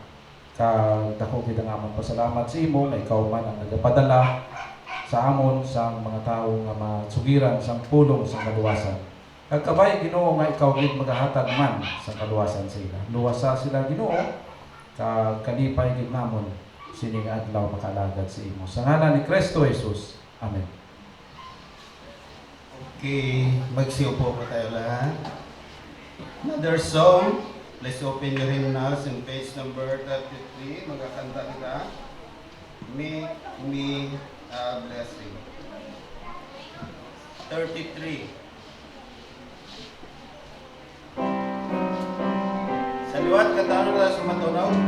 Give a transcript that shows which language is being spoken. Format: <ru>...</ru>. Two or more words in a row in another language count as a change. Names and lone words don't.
<hil>Kag dako gid ang amon pasalamat sa imo nga ikaw man ang nagapadala sa amon sang mga tawo nga masugiran sang pulong sang kaluwasan. Kag kabay Ginoo nga ikaw gid maghahatag man sa kaluwasan sa ila. Luwasa sila Ginoo kag kalipay gid namon sini nga adlaw makalagad sa imo. Sa ngalan ni Kristo Jesus. Amen.</hil> <tl>Okay, magsiupo po tayo lahat.</tl> <en>Another song. Let's open your hymnals in page number 33.</en> <hil>Magkakanta kita. Make me a blessing. 33. Sa liwat, kataan na sa matunaw.</hil>